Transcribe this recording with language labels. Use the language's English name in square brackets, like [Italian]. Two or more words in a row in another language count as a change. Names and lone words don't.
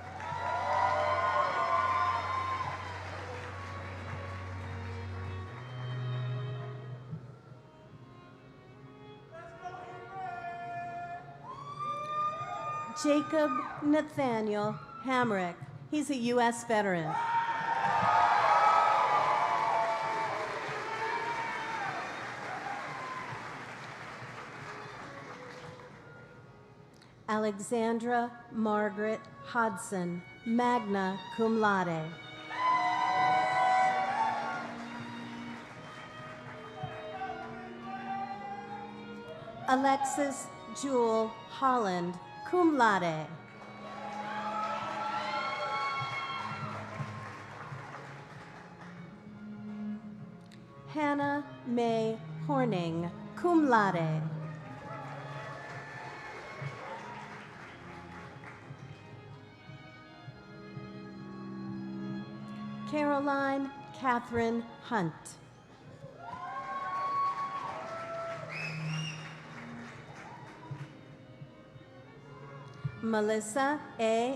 [English] Jacob Nathaniel Hamrick. He's a U.S. veteran. Alexandra Margaret Hodson, [Latin] magna cum laude. [English] Alexis Jewel Holland, [Latin] cum laude. [English] Hannah Mae Horning, [Latin] cum laude. [English] Caroline Catherine Hunt. Melissa A.